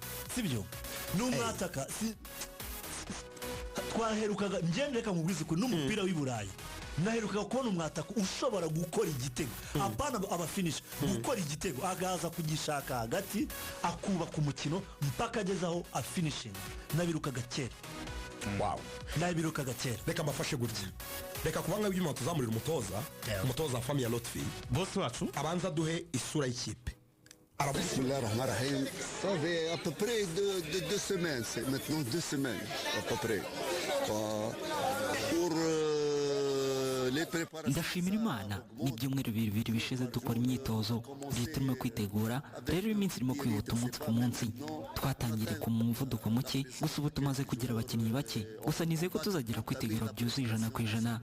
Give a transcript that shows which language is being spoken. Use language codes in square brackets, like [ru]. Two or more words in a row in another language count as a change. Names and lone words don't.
[rw] sibyo n'umwataka twaherukaga ngendeka mu bwizi ko n'umupira w'Iburayi naheruka kubona umwataka ushobora gukora igitego apana abafinish gukora igitego agaza kugishaka hagati akubaka umukino mpaka agezaho afinishing nabirukaga kera wow nabirukaga kera reka mbafashe gutya reka kubanga by'imana tuzamurira umutoza famille ya Lotfi boss wacu abanza duhe isura y'ikipe [ar] بسم الله الرحمن الرحيم. [fr] Ça fait à peu près 2 semaines, c'est maintenant 2 semaines à peu près. Pour [rw] ndashimira Imana n'ibyumweru bibiri bishize dukora imyitozo turimo kwitegura rero iminsi irimo kwihuta umunsi ku munsi twatangiriye ku muvuduko muke gusa ubu tumaze kugira abakinnyi bake gusa nizeye ko tuzagira kwitegura byuzuye 100%.